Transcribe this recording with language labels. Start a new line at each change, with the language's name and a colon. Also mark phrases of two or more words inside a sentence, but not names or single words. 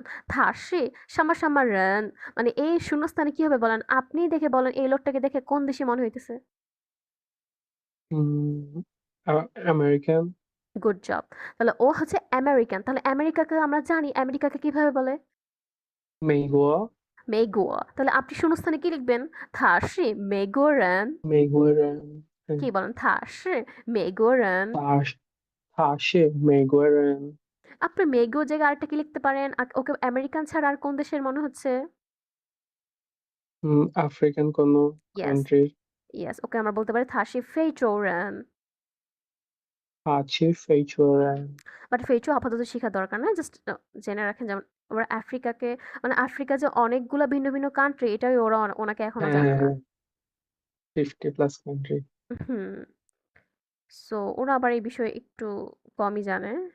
Chinese: 他是什么什么人,
Bangla: মানে এই শূন্যস্থানে কি হবে বলেন, আপনি দেখে বলেন এই লোকটাকে দেখে কোন দেশি মনে হইতেছে? আমেরিকান। গুড জব। তাহলে ও হচ্ছে আমেরিকান, তাহলে আমেরিকাকে আমরা জানি আমেরিকাকে কিভাবে বলে?
Chinese: 美国
Bangla: মেগুয়া। তাহলে আপনি শূন্যস্থানে কি লিখবেন?
Chinese: 他是美国人. 美国人，
Bangla: কি 嗯， বলেন?
Chinese: 他是美国人。他是美国人，
Bangla: আপনি মেগুর জায়গায় আরেকটা কি লিখতে পারেন? ওকে আমেরিকান ছাড়া আর কোন দেশের মনে হচ্ছে? আফ্রিকান কোনো ইয়েস, কান্ট্রি। ইয়েস। ওকে আমরা বলতে পারি
Chinese: 他是非洲人। 他是非洲人。
Bangla: বাট ফেইচু আপাতত শিখার দরকার নাই। জাস্ট জেনে রাখেন, যেমন আমরা আফ্রিকাকে, মানে আফ্রিকা যে অনেকগুলা ভিন্ন, ভিন্ন কান্ট্রি, এটাই ওরা ওনাকে এখনো হ্যাঁ জানে হ্যাঁ না। হ্যাঁ, 50+ কান্ট্রি। হুম। সো ওরা আবার এই বিষয়ে একটু কমই জানে।